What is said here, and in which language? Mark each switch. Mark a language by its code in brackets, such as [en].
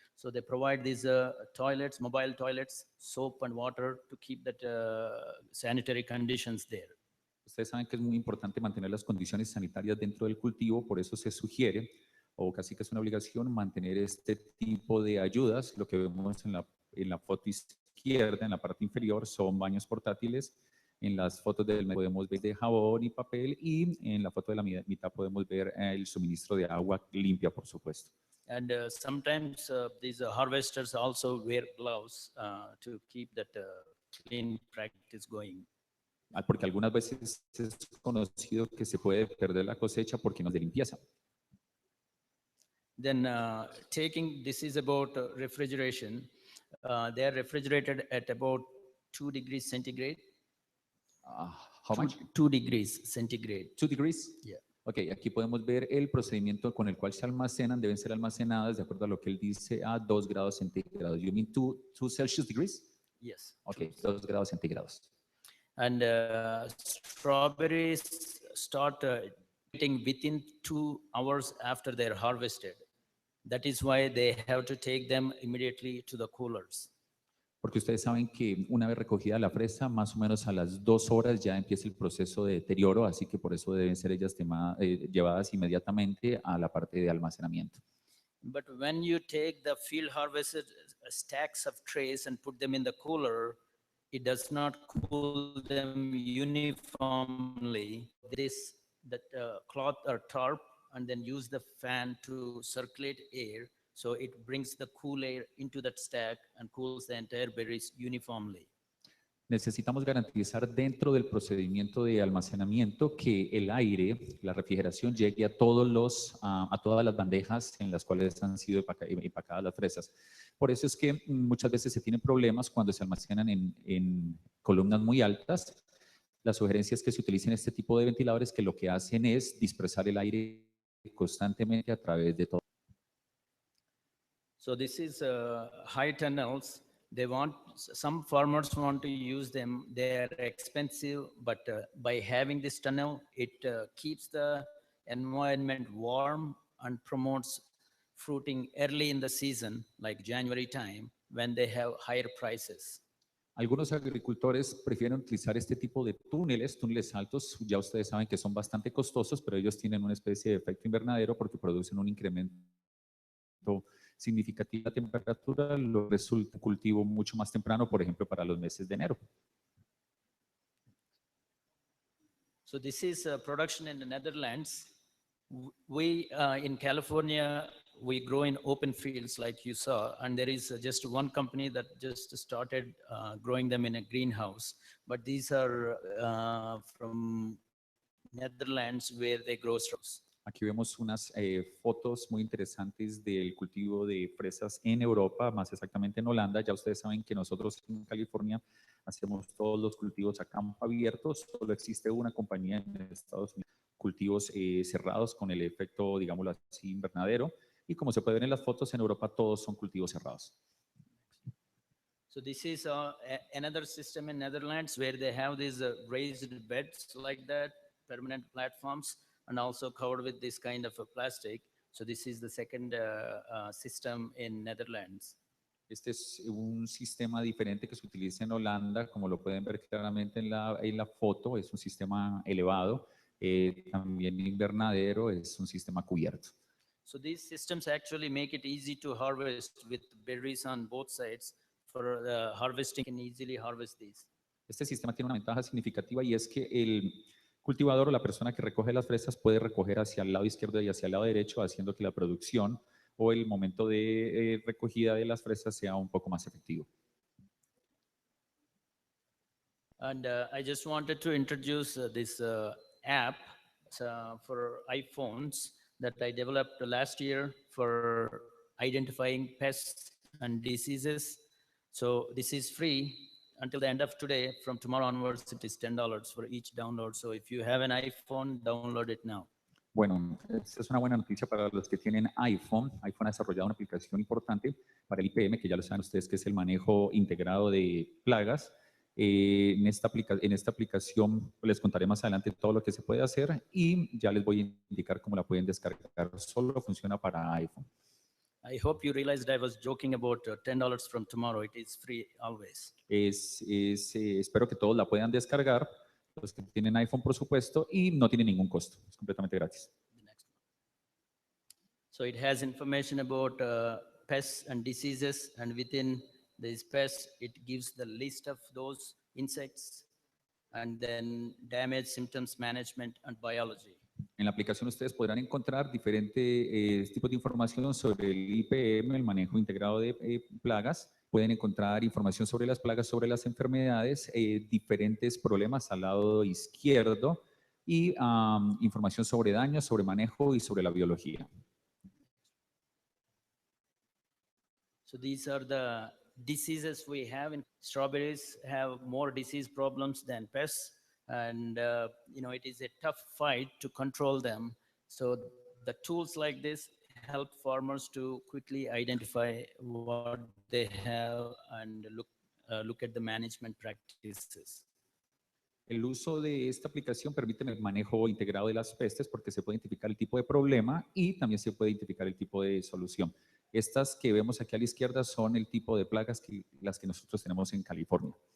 [en] So they provide these toilets, mobile toilets, soap and water to keep that sanitary conditions there. [es] Ustedes saben que es muy importante mantener las condiciones sanitarias dentro del cultivo, por eso se sugiere, o casi que es una obligación, mantener este tipo de ayudas. Lo que vemos en la foto izquierda, en la parte inferior, son baños portátiles. En las fotos del medio podemos ver de jabón y papel, y en la foto de la mitad podemos ver el suministro de agua limpia, por supuesto. [en] And sometimes these harvesters also wear gloves to keep that clean practice going. [es] Porque algunas veces es conocido que se puede perder la cosecha porque no es de limpieza. [en] Then this is about refrigeration. They are refrigerated at about 2 degrees centigrade. How much? 2 degrees centigrade. 2 degrees? Yeah. [es] Ok, aquí podemos ver el procedimiento con el cual se almacenan. Deben ser almacenadas de acuerdo a lo que él dice a 2 grados centígrados. [en] You mean 2 Celsius degrees? Yes. [es] Ok, 2 grados centígrados. [en] And strawberries start getting within 2 hours after they're harvested. That is why they have to take them immediately to the coolers. [es] Porque ustedes saben que una vez recogida la fresa, más o menos a las 2 horas ya empieza el proceso de deterioro, así que por eso deben ser ellas llevadas inmediatamente a la parte de almacenamiento. [en] But when you take the field harvested stacks of trays and put them in the cooler, it does not cool them uniformly. That cloth or tarp, and then use the fan to circulate air. So it brings the cool air into that stack and cools the entire berries uniformly. [es] Necesitamos garantizar dentro del procedimiento de almacenamiento que el aire, la refrigeración, llegue a todas las bandejas en las cuales han sido empacadas las fresas. Por eso es que muchas veces se tienen problemas cuando se almacenan en columnas muy altas. La sugerencia es que se utilicen este tipo de ventiladores que lo que hacen es dispersar el aire constantemente a través de todo. [en] So this is high tunnels. Some farmers want to use them. They're expensive, but by having this tunnel, it keeps the environment warm and promotes fruiting early in the season, like January time, when they have higher prices. [es] Algunos agricultores prefieren utilizar este tipo de túneles altos. Ya ustedes saben que son bastante costosos, pero ellos tienen una especie de efecto invernadero porque producen un incremento significativa temperatura, lo resulta un cultivo mucho más temprano, por ejemplo, para los meses de enero. [en] So this is production in the Netherlands. We in California, we grow in open fields like you saw, and there is just one company that just started growing them in a greenhouse. But these are from Netherlands where they grow strawberries. [es] Aquí vemos unas fotos muy interesantes del cultivo de fresas en Europa, más exactamente en Holanda. Ya ustedes saben que nosotros en California hacemos todos los cultivos a campo abierto. Solo existe una compañía en Estados Unidos, cultivos cerrados con el efecto, digámoslo así, invernadero. Y como se puede ver en las fotos, en Europa todos son cultivos cerrados. [en] So this is another system in Netherlands where they have these raised beds like that, permanent platforms, and also covered with this kind of a plastic. So this is the second system in Netherlands. [es] Este es un sistema diferente que se utiliza en Holanda, como lo pueden ver claramente en la foto. Es un sistema elevado, también invernadero, es un sistema cubierto. [en] So these systems actually make it easy to harvest with berries on both sides. For harvesting, can easily harvest these. [es] Este sistema tiene una ventaja significativa y es que el cultivador o la persona que recoge las fresas puede recoger hacia el lado izquierdo y hacia el lado derecho, haciendo que la producción o el momento de recogida de las fresas sea un poco más efectivo. [en] And I just wanted to introduce this app for iPhones that I developed last year for identifying pests and diseases. So this is free until the end of today. From tomorrow onwards, it is $10 for each download. So if you have an iPhone, download it now. [es] Bueno, esta es una buena noticia para los que tienen iPhone. iPhone ha desarrollado una aplicación importante para el IPM, que ya lo saben ustedes, que es el manejo integrado de plagas. En esta aplicación les contaré más adelante todo lo que se puede hacer y ya les voy a indicar cómo la pueden descargar. Solo funciona para iPhone. [en] I hope you realized I was joking about $10 from tomorrow. It is free always. [es] Espero que todos la puedan descargar, los que tienen iPhone, por supuesto, y no tiene ningún costo. Es completamente gratis. [en] The next one. So it has information about pests and diseases, and within these pests, it gives the list of those insects, and then damage, symptoms management, and biology. [es] En la aplicación ustedes podrán encontrar diferentes tipos de información sobre el IPM, el manejo integrado de plagas. Pueden encontrar información sobre las plagas, sobre las enfermedades, diferentes problemas al lado izquierdo y información sobre daños, sobre manejo y sobre la biología. [en] So these are the diseases we have in strawberries. Have more disease problems than pests, and it is a tough fight to control them. So the tools like this help farmers to quickly identify what they have and look at the management practices. [es] El uso de esta aplicación permite el manejo integrado de las pestes porque se puede identificar el tipo de problema y también se puede identificar el tipo de solución. Estas que vemos aquí a la izquierda son el tipo de plagas las que nosotros tenemos en California.